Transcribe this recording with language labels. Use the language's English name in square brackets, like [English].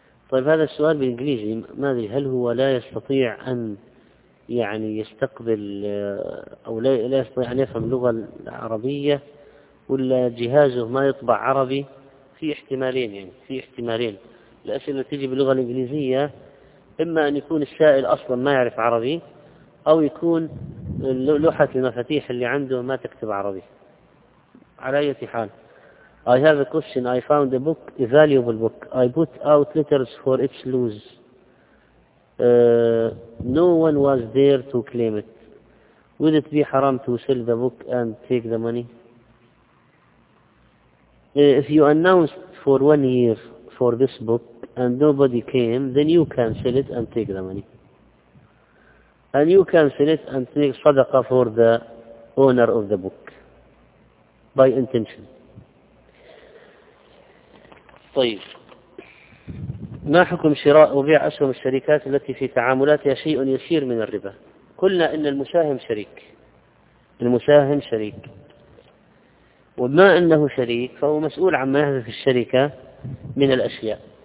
[Arabic] طيب هذا السؤال بالإنجليزي، ما أدري هل هو لا يستطيع أن يعني يستقبل أو لا يستطيع أن يفهم اللغة العربية، ولا جهازه ما يطبع عربي؟ في احتمالين، يعني في احتمالين الأسئلة التي تجي باللغة الإنجليزية، إما أن يكون السائل أصلا ما يعرف عربي، أو يكون لوحة المفاتيح اللي عنده ما تكتب عربي. على أي حال، [English] I have a question. I found a book, a valuable book. I put out letters for its loss. No one was there to claim it. Would it be haram to sell the book and take the money? If you announced for 1 year for this book and nobody came, then you can sell it and take the money. And you can sell it and take sadaqah for the owner of the book by intention. [Arabic] طيب، ما حكم شراء وبيع أسهم الشركات التي في تعاملاتها شيء يسير من الربا؟ قلنا إن المساهم شريك، المساهم شريك، وبما أنه شريك فهو مسؤول عما يحدث في الشركة من الأشياء.